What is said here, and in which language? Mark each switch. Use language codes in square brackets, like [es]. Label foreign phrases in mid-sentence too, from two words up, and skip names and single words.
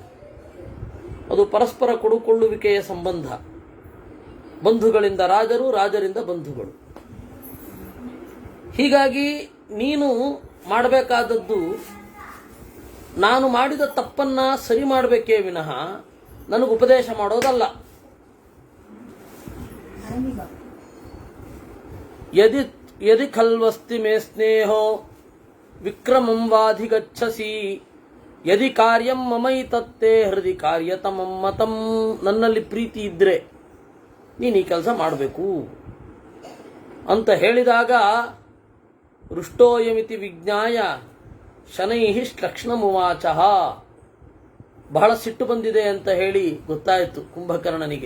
[kn] ಅದು ಪರಸ್ಪರ ಕೊಡುಕೊಳ್ಳುವಿಕೆಯ ಸಂಬಂಧ. ಬಂಧುಗಳಿಂದ ರಾಜರು, ರಾಜರಿಂದ ಬಂಧುಗಳು. ಹೀಗಾಗಿ ನೀನು ಮಾಡಬೇಕಾದದ್ದು, ನಾನು ಮಾಡಿದ ತಪ್ಪನ್ನು ಸರಿ ಮಾಡಬೇಕೇ ವಿನಃ ನನಗೆ ಉಪದೇಶ ಮಾಡೋದಲ್ಲ. [sa] ಯದಿ ಖಲ್ವಸ್ತಿ ಮೇ ಸ್ನೇಹೋ ವಿಕ್ರಮಂ ವಾಧಿಗಚ್ಚಸಿ ಯದಿ ಕಾರ್ಯಂ ಮಮೈತತ್ತೇ ಹೃದಯ ಕಾರ್ಯತಮಂ ಮತಂ. [kn] ನನ್ನಲ್ಲಿ ಪ್ರೀತಿ ಇದ್ದರೆ ನೀನು ಈ ಕೆಲಸ ಮಾಡಬೇಕು ಅಂತ ಹೇಳಿದಾಗ, [sa] ರುಷ್ಟೋಯಮಿತಿ ವಿಜ್ಞಾಯ ಶನೈಹಿ ಶ್ಲಕ್ಷ್ಣಮುವಾಚ. [kn] ಬಹಳ ಸಿಟ್ಟು ಬಂದಿದೆ ಅಂತ ಹೇಳಿ ಗೊತ್ತಾಯಿತು ಕುಂಭಕರ್ಣನಿಗೆ.